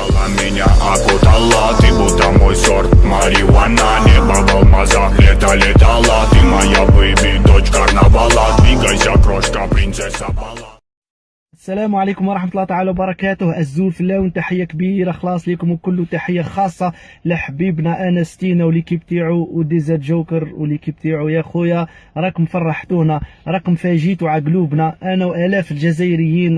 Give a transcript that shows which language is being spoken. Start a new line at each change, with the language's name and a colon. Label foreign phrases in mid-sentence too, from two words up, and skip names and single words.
Russian: меня окутала. Ты будто мой сорт марихуана. Небо в алмазах, лето летала. Ты моя бэйби, дочь карнавала. Двигайся, крошка, принцесса бала.
Arabic: السلام عليكم ورحمة الله تعالى وبركاته. الزول في الله، تحية كبيرة خلاص ليكم، وكله تحية خاصة لحبيبنا انستينا وليكيب تاعو وديزا جوكر وليكيب تاعو. يا خويا راكم فرحتونا، راكم فاجيتوا على قلوبنا انا والاف الجزائريين.